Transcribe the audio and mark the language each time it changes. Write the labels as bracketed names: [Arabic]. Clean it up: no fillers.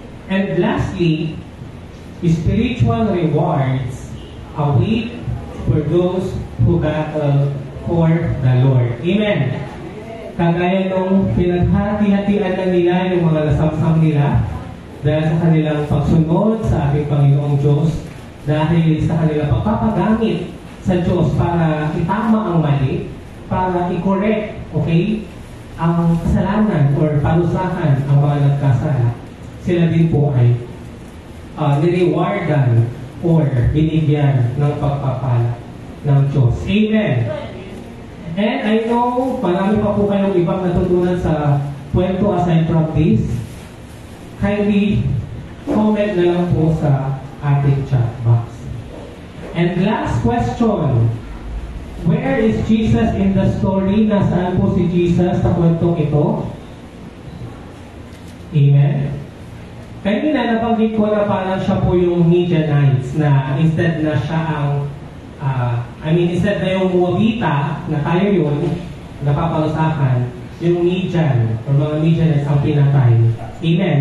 [English] And lastly, spiritual rewards await for those who battle for the Lord. Amen. [Filipino] Kagaya nung pinaghati-hatian na nila yung mga nasamsam nila dahil sa kanilang pagsunod sa ating Panginoong Diyos, dahil sa kanilang pagpapagamit sa Diyos para itama ang mali, para i-correct, okay, ang kasalanan or parusahan ang mga nagkasala, sila din po ay nirewardan or binigyan ng pagpapala ng Diyos. Amen. [English] And I know, [Filipino] marami pa po kayong ibang natutunan sa kwento [English] aside from this. Kindly comment [Filipino] na lang po sa ating chat box. [English] And last question. Where is Jesus in the story? [Filipino] Nasaan po si Jesus sa kwentong ito? Amen. Kanina nabanggit ko na parang siya po yung Midianites na instead na siya ang instead na yung Moabita na tayo yun, napaparusahan, yung Midian or mga Midianites ang pinatay. Amen.